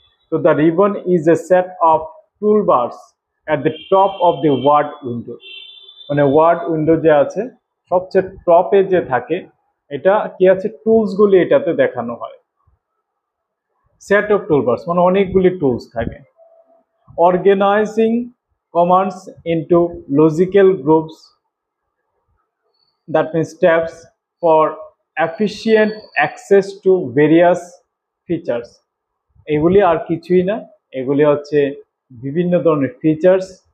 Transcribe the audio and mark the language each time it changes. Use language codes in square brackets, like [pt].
[en] তো the ribbon is a set of tool bars at the top of the word window. [bn] মানে word window যে আছে, সবচেয়ে টপে যে থাকে, এটা কি আছে, টুলসগুলি এটাতে দেখানো হয়। [en] set of toolbars [bn] মানে অনেকগুলি টুলস থাকে। [en] Organizing commands into logical groups, that means steps for efficient access to various features. [bn] এগুলি আর কিছুই না, এগুলি হচ্ছে বিভিন্ন ধরনের ফিচার্স।